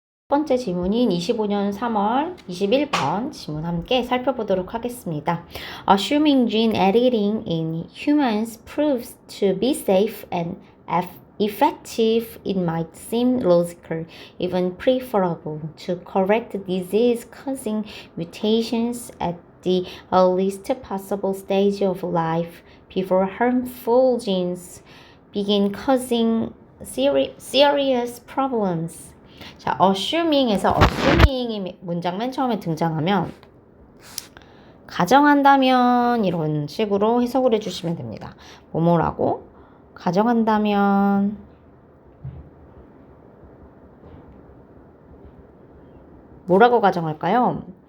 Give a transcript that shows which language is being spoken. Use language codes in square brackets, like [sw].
[ko] 번째 지문인 25년 3월 21번 지문 함께 살펴보도록 하겠습니다. [en] Assuming gene editing in humans proves to be safe and effective, it might seem logical, even preferable, to correct disease-causing mutations at the earliest possible stage of life before harmful genes begin causing serious problems. [ko] 자, assuming에서 assuming이 문장 맨 처음에 등장하면 가정한다면 이런 식으로 해석을 해주시면 됩니다. 뭐뭐라고? 가정한다면 뭐라고 가정할까요?